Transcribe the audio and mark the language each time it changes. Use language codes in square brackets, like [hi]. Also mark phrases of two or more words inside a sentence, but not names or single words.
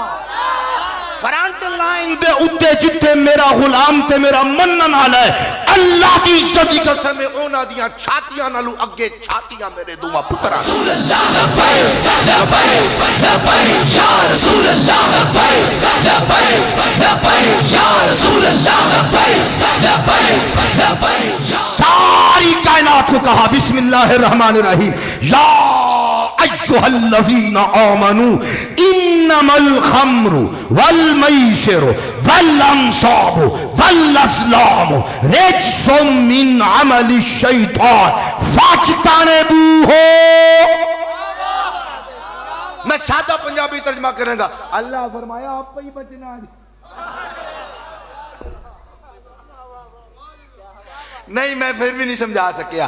[en] front line [pa] دے اتے جتھے میرا غلام تے میرا منن والا ہے، اللہ کی عزت کی قسم ہے اوناں دیاں چھاتیاں نالوں اگے چھاتیاں میرے دعا پترا. ساری کائنات کو کہا [ar] بسم الله الرحمن الرحيم، يا أيها الذين آمنوا إنما الخمر والميسر والأنصاب والأزلام رجس من عمل الشيطان فاجتنبوه. [ur] میں سادہ پنجابی ترجمہ کروں گا. [pa] اللہ فرمایا آپ پے ہی بچنا ہے۔ نہیں میں پھر بھی نہیں سمجھا سکیا.